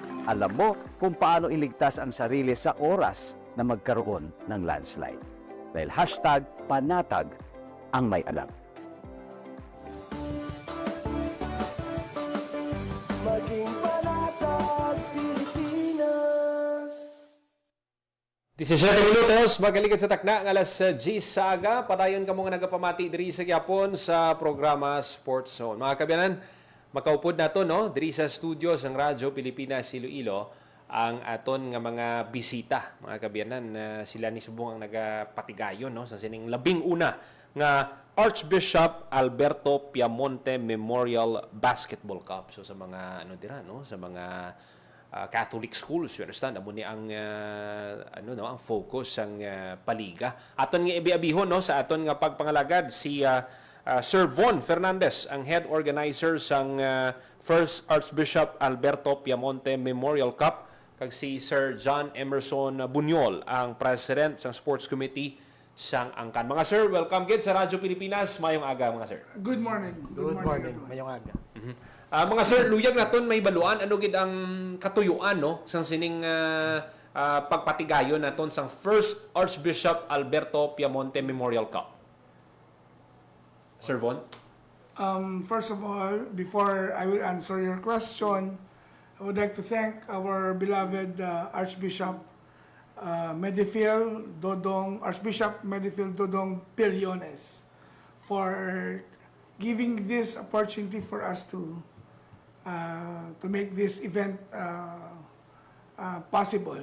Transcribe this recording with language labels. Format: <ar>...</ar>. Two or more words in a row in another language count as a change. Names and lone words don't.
<tl>Alam mo kung paano iligtas ang sarili sa oras na magkaroon ng landslide. Dahil hashtag panatag ang may alam. Maging panatag Pilipinas.</tl> <hil>17 minutos, magaligid sa takna ng alas 10 sa aga. Padayon ka mga nagapamati diri sa Gyapon sa programa Sports Zone. Mga kabiyanan, makaupod na to, no? Diri sa studios ng Radyo Pilipinas Iloilo ang aton nga mga bisita, mga kabiyanan, sila ni subong ang nagapatigayon, no? Sa sining labing una nga Archbishop Alberto Piamonte Memorial Basketball Cup. So sa mga ano dira, no? Sa mga</hil> <en>Catholic schools, you understand,</en> <hil>amo ni ang ang focus ang paliga. Aton nga ibiabihon, no, sa aton nga pagpangalagad si Sir Von Fernandez, ang</hil> <en>head organizer</en> <hil>sang First Archbishop Alberto Piamonte Memorial Cup, kag si Sir John Emerson Bunyol, ang president sang</hil> <en>sports committee</en> <hil>sang angkan. Mga sir, welcome gid sa Radyo Pilipinas. Mayong aga, mga sir.</hil> <en>Good morning. Good morning. everyone.</en> <hil>Mayong aga. Mga sir, luyag naton may baluan ano gid ang katuyuan, no, sang sining pagpatigayon naton sang First Archbishop Alberto Piamonte Memorial Cup. Sir Von?</hil> <en>First of all, before I will answer your question, I would like to thank our beloved Archbishop Archbishop Medifil Dodong Pillones for giving this opportunity for us to make this event possible.</en>